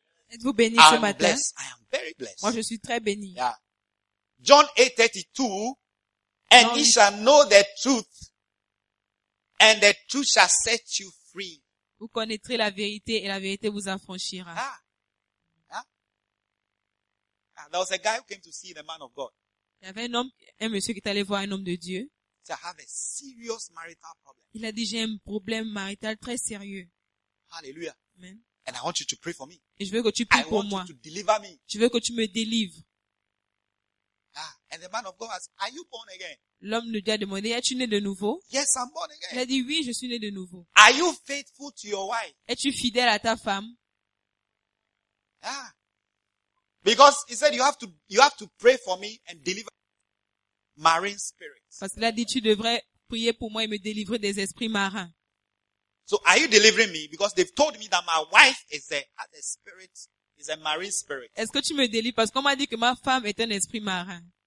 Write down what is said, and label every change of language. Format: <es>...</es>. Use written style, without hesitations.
<fr>Êtes-vous béni ce matin?</fr> <en>I am blessed. I am very blessed.</en> <fr>Moi je suis très béni.</fr> <en>Yeah. John 8 32. And ye shall know the truth. And the truth shall set you free.</en> <fr>Vous connaîtrez la vérité et la vérité vous affranchira. Ah. Ah.</fr> <en>Ah. There was a guy who came to see the man of God.</en> <fr>Il y avait un monsieur qui est allé voir un homme de Dieu.</fr> <en>He said, I have a serious marital problem.</en> <fr>Il a dit, j'ai un problème marital très sérieux.</fr> <en>Hallelujah. Amen. And I want you to pray for me.</en> <fr>Et je veux que tu pries</fr> <en>I</en> <fr>pour</fr> <en>want</en> <fr>moi.</fr> <en>You to deliver me.</en> <fr>Je veux que tu me délivres. Ah.</fr> <en>And the man of God asked, are you born again?</en> <fr>L'homme lui a demandé, es-tu né de nouveau?</fr> <en>Yes, I'm born again.</en> <fr>Il a dit, oui, je suis né de nouveau.</fr> <en>Are you faithful to your wife?</en> <fr>Es-tu fidèle à ta femme?</fr> <en>Yeah. Because he said, you have to pray for me and deliver marine spirits.</en> <fr>Parce qu'il a dit, tu devrais prier pour moi et me délivrer des esprits marins.</fr> <en>So are you delivering me? Because they've told me that my wife is a marine spirit.</en> <fr>Est-ce que tu me délivres? Parce qu'on m'a dit que ma femme est un esprit marin.</fr>